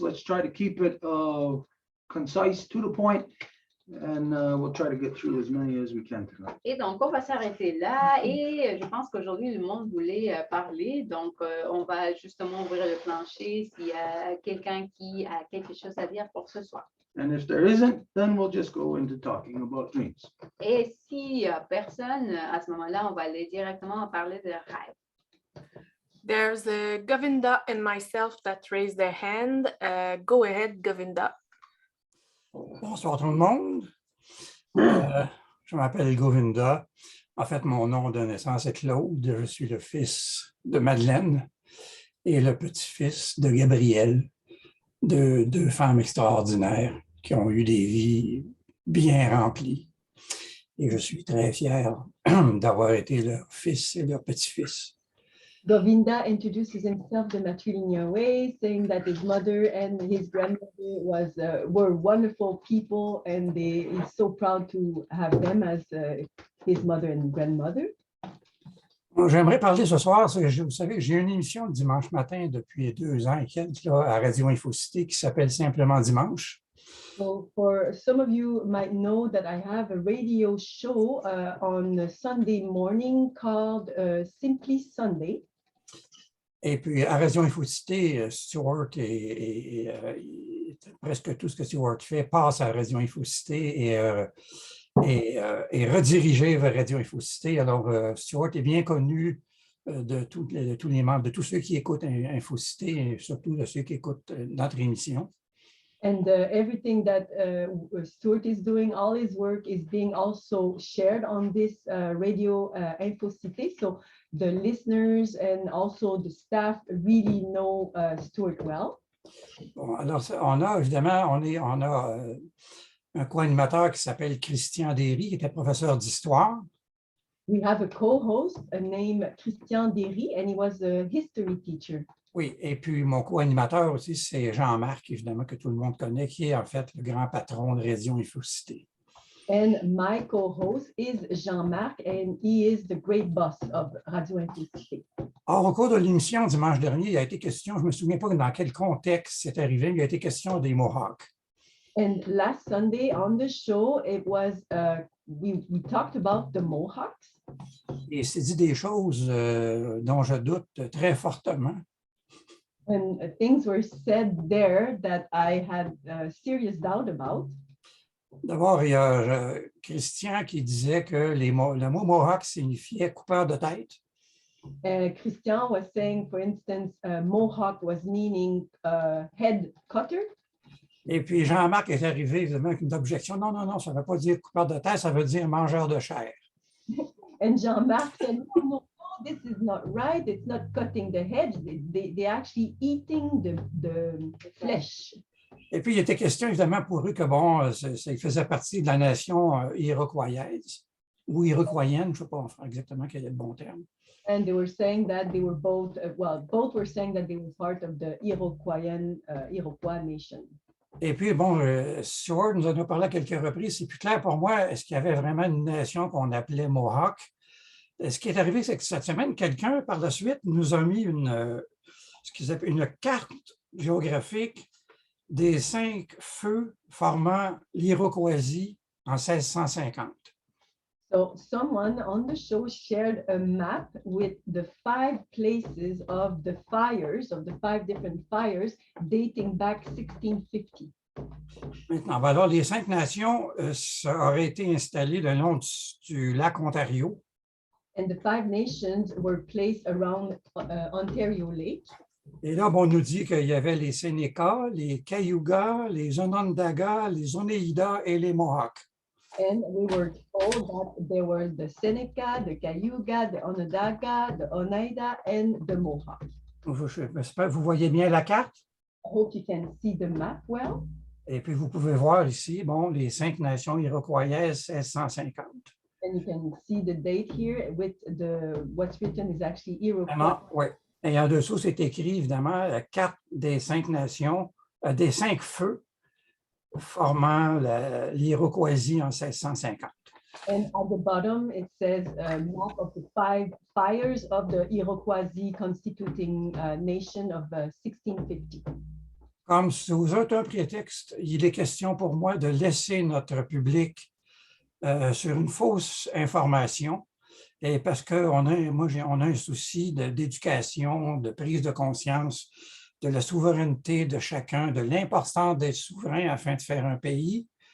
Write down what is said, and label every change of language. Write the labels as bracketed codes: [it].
[en] Let's try to keep it concise, to the point, and we'll try to get through as many as we can tonight. [fr] Et donc, on va s'arrêter là. Et je pense qu'aujourd'hui, le monde voulait parler. Donc, on va justement ouvrir le plancher s'il y a quelqu'un qui a quelque chose à dire pour ce soir. [en] And if there isn't, then we'll just go into talking about dreams. [fr] Et s'il n'y a personne, à ce moment-là, on va aller directement parler de rêve. [en] There's Govinda and myself that raised their hand. Go ahead, Govinda. [fr] Bonsoir tout le monde. Je m'appelle Govinda. En fait, mon nom de naissance est Claude. Je suis le fils de Madeleine et le petit-fils de Gabriel, deux femmes extraordinaires qui ont eu des vies bien remplies. Et je suis très fier d'avoir été leur fils et leur petit-fils. [en] Govinda introduces himself the matrilineal way, saying that his mother and his grandmother were wonderful people, and he's so proud to have them as his mother and grandmother. [fr] J'aimerais parler ce soir, vous savez, j'ai une émission le dimanche matin depuis 2 ans et quelques là, à Radio Infocité qui s'appelle Simplement Dimanche. [en] So for some of you might know that I have a radio show on Sunday morning called Simply Sunday. [fr] Et puis, à Radio Infocité, Stuart et presque tout ce que Stuart fait passe à Radio Infocité et redirigé vers Radio Infocité. Alors, Stuart est bien connu de tous les membres, de tous ceux qui écoutent Infocité et surtout de ceux qui écoutent notre émission. [en] And everything that Stuart is doing, all his work is being also shared on this radio Infocité. So the listeners and also the staff really know Stuart well. [fr] Bon, alors, on a évidemment, on a un co-animateur qui s'appelle Christian Derry, qui était professeur d'histoire. [en] We have a co-host named Christian Derry, and he was a history teacher. [fr] Oui, et puis mon co-animateur aussi, c'est Jean-Marc, évidemment, que tout le monde connaît, qui est en fait le grand patron de Radio Infocité. [en] And my co-host is Jean-Marc, and he is the great boss of Radio Infocité. [fr] Or, au cours de l'émission dimanche dernier, il a été question, je ne me souviens pas dans quel contexte c'est arrivé, mais il a été question des Mohawks. [en] And last Sunday on the show, it was we talked about the Mohawks. [fr] Et c'est dit des choses dont je doute très fortement. [en] And things were said there that I had serious doubt about. [fr] D'abord, il y a Christian qui disait que le mot Mohawk signifiait coupeur de tête. [en] Christian was saying, for instance, Mohawk was meaning head cutter. [fr] Et puis Jean-Marc est arrivé évidemment avec une objection. Non, non, non, ça ne veut pas dire coupeur de tête, ça veut dire mangeur de chair. [en] And Jean-Marc said, no, no, no, this is not right. It's not cutting the head. They actually eating the flesh. [fr] Et puis, il était question, évidemment, pour eux que, bon, ça faisait partie de la nation iroquoiaise ou iroquoienne, je ne sais pas exactement quel est le bon terme. [en] And they were saying that they were both, both were saying that they were part of the Iroquois nation. [fr] Et puis, bon, Stuart nous en a parlé à quelques reprises. C'est plus clair pour moi, est-ce qu'il y avait vraiment une nation qu'on appelait Mohawk? Ce qui est arrivé, c'est que cette semaine, quelqu'un, par la suite, nous a mis ce qu'ils appellent une carte géographique des 5 feux formant l'Iroquoisie en 1650. [en] So someone on the show shared a map with the 5 places of the fires, of the 5 different fires dating back 1650. [fr] Maintenant, alors, les 5 nations auraient été installées le long du lac Ontario. [en] And the 5 nations were placed around Ontario Lake. [fr] Et là, bon, on nous dit qu'il y avait les Sénéca, les Cayugas, les Onondaga, les Oneida et les Mohawks. [en] And we were told that there were the Seneca, the Cayuga, the Onondaga, the Oneida, and the Mohawk. [fr] J'espère que vous voyez bien la carte. [en] I hope you can see the map well. [fr] Et puis, vous pouvez voir ici, bon, les 5 nations iroquoiaises 1650. [en] And you can see the date here with what's written is actually Iroquois. [fr] Oui. Et en dessous, c'est écrit, évidemment, la carte des 5 nations, des 5 feux formant l'Iroquoisie en 1650. [en] And at the bottom, it says map of the 5 fires of the Iroquoisie constituting nation of 1650. [fr] Comme sous un prétexte, il est question pour moi de laisser notre public sur une fausse information. Et parce qu'on a un souci d'éducation, de prise de conscience, de la souveraineté de chacun, de l'importance d'être souverain afin de faire un pays.